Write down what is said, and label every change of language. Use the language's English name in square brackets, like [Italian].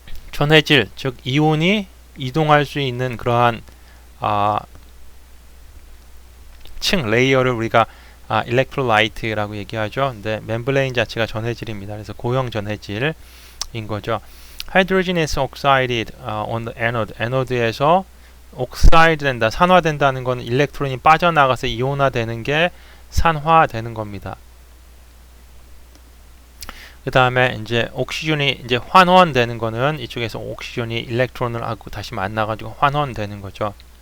[Korean] 전해질, 즉 이온이 이동할 수 있는 그러한 층, 레이어를 우리가 일렉트로라이트라고 얘기하죠. 근데 멤브레인 자체가 전해질입니다. 그래서 고형 전해질인 거죠. [English] Hydrogen is oxided on the anode. [Korean] 에노드에서 옥사이드 된다, 산화된다는 건 일렉트론이 빠져나가서 이온화되는 게 산화되는 겁니다. 그 다음에 이제 옥시전이 이제 환원되는 거는 이쪽에서 옥시전이 일렉트론을 하고 다시 만나가지고 환원되는 거죠.